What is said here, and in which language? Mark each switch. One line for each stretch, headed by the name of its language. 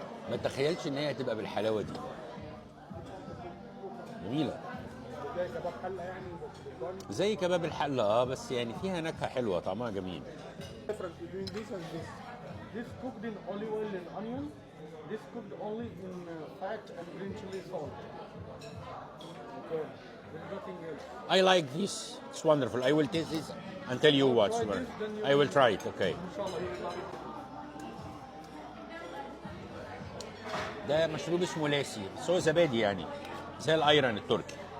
Arabic: ما تخيلش ان هي هتبقى بالحلاوه دي. جميله زي كباب حله يعني بالضاني. زي كباب الحله، بس يعني فيها نكهه حلوه، طعمها جميل.
English: Difference between this and this. This cooked in olive oil and onion. This cooked only in fat and green chili salt. Okay. There's nothing else. I like this. It's wonderful. I will taste this and tell you what's Try wrong. this, then you I will try it. Okay. Inshallah, you will love it.
Arabic: ده مشروب اسمه لاسي، بس هو زبادي يعني زي الايرن التركي.